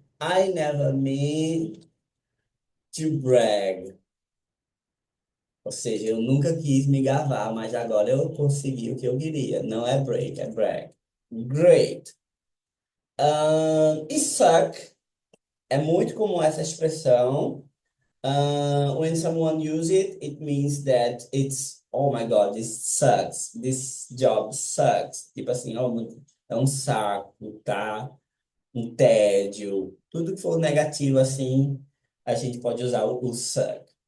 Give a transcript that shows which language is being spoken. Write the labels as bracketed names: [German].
[English] I never mean to brag. [Portuguese] Ou seja, eu nunca quis me gabar, mas agora eu consegui o que eu queria. Não é break, é brag. Great. E suck é muito comum essa expressão. [English] When someone uses it, it means that it's, oh my God, this sucks. This job sucks. [Portuguese] Tipo assim, oh, é um saco, tá? Um tédio. Tudo que for negativo assim, a gente pode usar o suck.